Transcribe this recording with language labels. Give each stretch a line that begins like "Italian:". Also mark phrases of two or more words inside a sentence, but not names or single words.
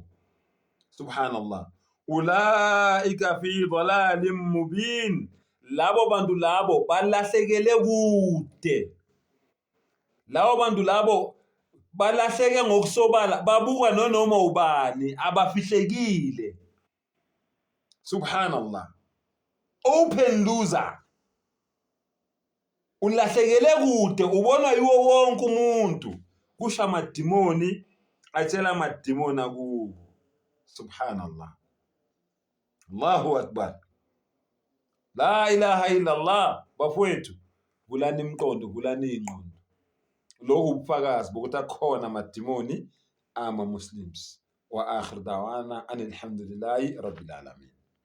Arabic: سبحان الله. أولئك في ضلال مبين.
Zulu: Labo bantu labo balahlekele kude. Labo bantu labo balahleke ngokusobala, babuka noma ubani, abafihlekile.
English: Subhanallah. Open loser.
Zulu: Ulahlekele kude, ubonwa yiwo wonke umuntu. Kusho amadimoni atshela amadimoni akubo.
Arabic: سبحان الله. الله أكبر. لا إله إلا الله.
Zulu: Bafowethu, vulani imiqondo, vulani ingqondo. Lokhu ubufakazi bokuthi akhona amadimoni ama Muslims.
Arabic: وآخر دعوانا أن الحمد لله رب العالمين.